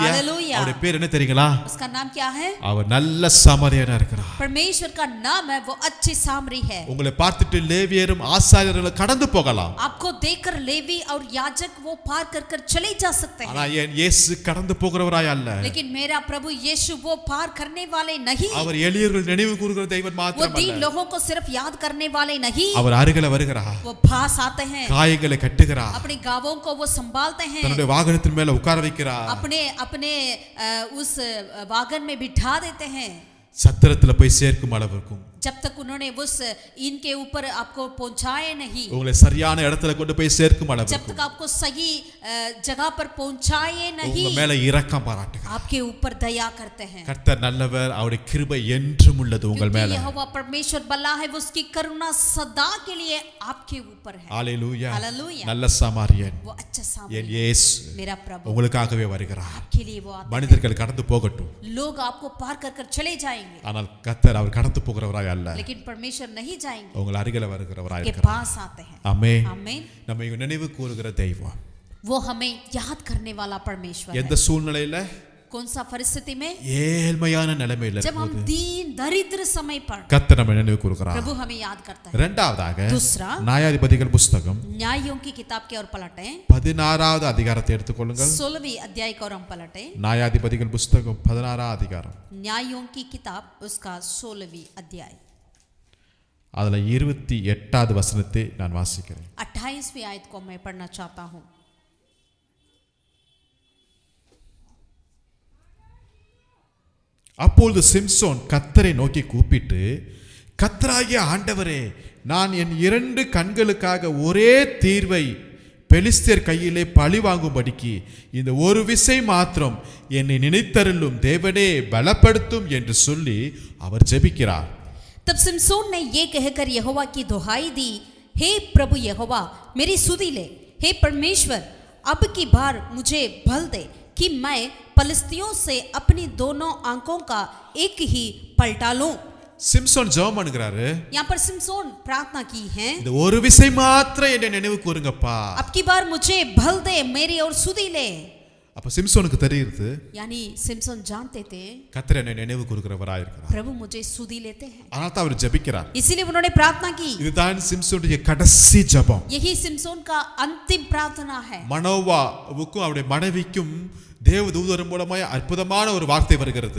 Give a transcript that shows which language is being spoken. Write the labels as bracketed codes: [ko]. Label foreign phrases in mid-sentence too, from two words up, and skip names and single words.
[hi] हालेलूया। [ta] அவருடைய பேர் என்ன தெரியுங்களா? [hi] उसका नाम क्या है? [ta] அவர் நல்ல சமாரியனா இருக்கிறார். [hi] परमेश्वर का नाम है वो अच्छी सामरी है। [ta] உங்களை பார்த்துட்டு லேவியரும் ஆசாரியர்களும் கடந்து போகலாம், [hi] आपको देखकर लेवी और याजक वो पार कर कर चले जा सकते [ta] ஆனா [hi] हैं, [ta] என் இயேசு கடந்து போகிறவராய் அல்ல. [hi] लेकिन मेरा प्रभु यीशु वो पार करने वाले नहीं, [ta] அவர் எளியவர்கள் நினைவு கூறுகிற தெய்வம் [hi] वो [ta] மாத்திரம் [hi] दीन [ta] அல்ல, [hi] लोगों को सिर्फ याद करने वाले नहीं, [ta] அவர் அருகில வருகிறார், [hi] वो पास आते हैं, [ta] காயங்களை கட்டுகிறார், [hi] अपने गांवों को वो संभालते हैं, [ta] தன்னுடைய வாகனத்தின் மேல உட்கார வைக்கிறார், [hi] अपने अपने उस वागन में बिठा देते हैं, [ta] சத்திரத்துல போய் சேர்க்கும் அளவுக்கும் [hi] जब तक उन्होंने उस इनके ऊपर आपको पहुंचाए नहीं, [ta] உங்களை சரியான இடத்துல கொண்டு போய் சேர்க்கும் [hi] जब [ta] அளவுக்கு [hi] तक आपको सही जगह पर पहुंचाए नहीं, [ta] உங்க மேல இரக்கம் பாராட்டுகிறார். [hi] आपके ऊपर दया करते हैं। [ta] கர்த்தர் நல்லவர், அவருடைய கிருபை என்றும் உள்ளது உங்கள் [hi] क्योंकि [ta] மேல. [hi] यहोवा परमेश्वर भला है, वो उसकी करुणा सदा के लिए आपके ऊपर है। [ta] ஹalleluya. [hi] हालेलूया। [ta] நல்ல சாமாரியன் [hi] वो अच्छा [ta] என் [hi] सामरियन [ta] இயேசு [hi] मेरा प्रभु [ta] உங்களுக்காகவே வருகிறார். [hi] आपके लिए वो आता [ta] மனிதர்கள் கடந்து போகட்டும், [hi] है। [ta] लोग आपको पार कर कर चले जाएंगे, ஆனால் கர்த்தர் அவர் கடந்து போகிறவராய் அல்ல, [hi] लेकिन परमेश्वर नहीं जाएंगे, [ta] உங்கள் அருகில வருகிறவராய் [hi] के [ta] இருக்கிறார். [hi] पास आते हैं। [ta] ஆமென். [hi] आमीन। [ta] நம்ம இங்க நினைவு கூறுகிற தெய்வம் [hi] वो हमें याद करने वाला परमेश्वर [ta] எந்த [hi] है। [ta] சூழ்நிலையில? [hi] कौन सा परिस्थिति में? [ta] ஏழ்மையான நிலைமையில [hi] जब हम दीन दरिद्र समय पर [ta] கர்த்தர் நம்ம நினைவு கூறுகிறார். [hi] प्रभु हमें याद करता है। [ta] இரண்டாவதாக [hi] दूसरा, [ta] நியாயாதிபதிகள் புஸ்தகம் [hi] न्यायों की किताब की ओर पलटें, [ta] 16வது அதிகாரத்தை எடுத்துக்கொள்ளுங்கள். [hi] 16वीं अध्याय की ओर हम पलटें। [ta] நியாயாதிபதிகள் புஸ்தகம் 16வது அதிகாரம், [hi] न्यायों की किताब उसका 16वीं अध्याय, [ta] அதுல 28வது வசனத்தை நான் வாசிக்கிறேன். [hi] 28वीं आयत को मैं पढ़ना चाहता हूँ। [ta] அப்பொழுது சிம்சோன் கர்த்தரை நோக்கி கூப்பிட்டு, கர்த்தராகிய ஆண்டவரே, நான் என் 2 கண்களுக்காக ஒரே தீர்வை பெலிஸ்தர் கையிலே பழி வாங்கும்படிக்கு இந்த ஒரு விசை மாத்திரம் என்னை நினைத்தருளும் தேவனே பலப்படுத்தும் என்று சொல்லி அவர் ஜெபிக்கிறார். [hi] तब सिमसोन ने ये कहकर यहोवा की दुहाई दी, हे प्रभु यहोवा, मेरी सुधि ले। हे परमेश्वर, अब की बार मुझे बल दे कि मैं पलिस्तियों से अपनी दोनों आंखों का एक ही पलटा लूं। [ta] சிம்சோன் ஜெபம் பண்ணுகிறாரு, [hi] यहाँ पर सिमसोन प्रार्थना की है, [ta] இந்த ஒரு விசை மாத்திரம் என்னை நினைவு கூறுங்கப்பா. [hi] अब की बार मुझे बल दे, मेरी और सुधि ले। [ta] அப்ப சிம்சோனுக்கு தெரியுது, [hi] यानी सिमसोन जानते थे [ta] கர்த்தர் என்னை நினைவு கூறுகிறவராய் இருக்கிறார். [hi] प्रभु मुझे सुधि लेते हैं, [ta] அதனால தான் அவர் ஜெபிக்கிறார். [hi] इसीलिए उन्होंने प्रार्थना की। [ta] இதுதான் சிம்சோனுடைய கடைசி ஜெபம். [hi] यही सिमसोन का अंतिम प्रार्थना है। [ta] மனோவாவுக்கும் அவருடைய மனைவிக்கும் தேவதூதர் மூலமாய் அற்புதமான ஒரு வார்த்தை வருகிறது.